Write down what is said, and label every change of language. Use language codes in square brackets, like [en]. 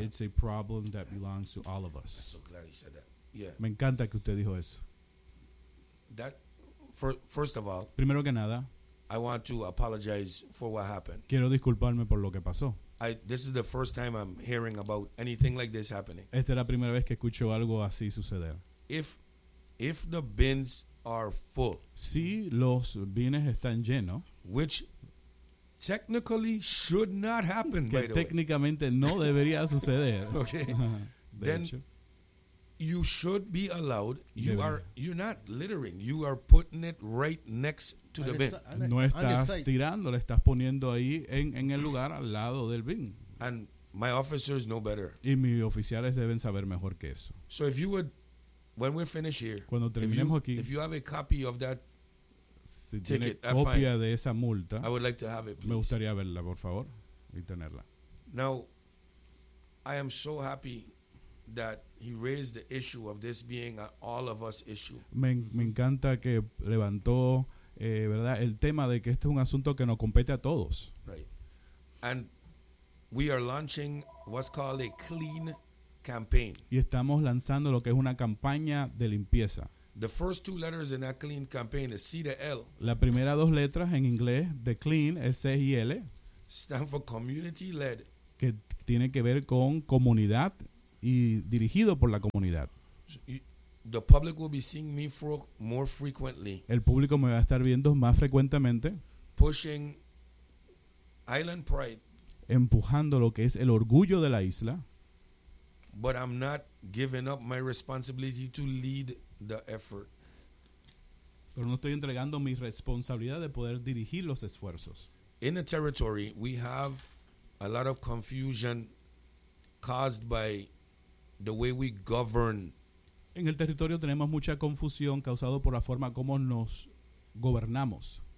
[en] It's a problem that belongs to all of us. I'm so glad he said that. Yeah. [es] Me encanta que usted dijo eso. [en] That, first of all, [es] primero que nada, [en] I want to apologize for what happened. [es] Quiero disculparme por lo que pasó. [en] This is the first time I'm hearing about anything like this happening. [es] Esta es la primera vez que escucho algo así suceder. [en] If the bins are full. [es] Si los bines están llenos. [en] Which technically should not happen. [es] Que técnicamente no debería suceder. [en] Okay. Then hecho. You should be allowed. You're not littering. You are putting it right next to the bin. [es] No estás tirando, le estás poniendo ahí en el lugar al lado del bin. [en] And my officers know better. [es] Y mis oficiales deben saber mejor que eso. [en] So if you would, when we're finished here, [es] cuando terminemos aquí, [en] if you have a copy of that [es] si [en] ticket, [es] tiene copia de esa multa, [en] I would like to have it, please. [es] Me gustaría verla, por favor, y tenerla. [en] Now, I am so happy that he raised the issue of this being an all of us issue. [es] Me encanta que levantó, verdad, el tema de que este es un asunto que nos compete a todos. [en] Right. And we are launching what's called a clean campaign. [es] Y estamos lanzando lo que es una campaña de limpieza. [en] The first two letters in that clean campaign is C to L. [es] La primera dos letras en inglés de clean es C y L. [en] Stand for community led. [es] Que tiene que ver con comunidad y dirigido por la comunidad. [en] The public will be seeing me more frequently. [es] El público me va a estar viendo más frecuentemente. [en] Pushing island pride. [es] Empujando lo que es el orgullo de la isla. [en] But I'm not giving up my responsibility to lead the effort. [es] Pero no estoy entregando mi responsabilidad de poder dirigir los esfuerzos. [en] In the territory, we have a lot of confusion caused by the way we govern. [es] En el territorio tenemos mucha confusión causado por la forma como nos gobernamos.